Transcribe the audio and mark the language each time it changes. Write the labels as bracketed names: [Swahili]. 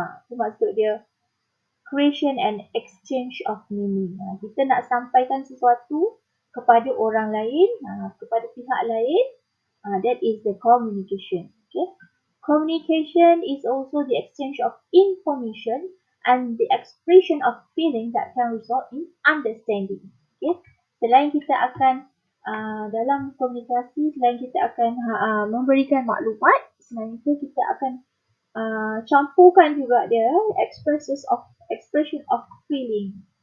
[Malay] Itu maksud dia [English] creation and exchange of meaning. [Malay] Kita nak sampaikan sesuatu kepada orang lain, kepada pihak lain. [English] That is the communication. Okay. Communication is also the exchange of information and the expression of feeling that can result in understanding. [Malay] Okay. Selain kita akan dalam komunikasi, selain kita akan memberikan maklumat, selain itu kita akan campurkan juga dia [English] expression of feeling.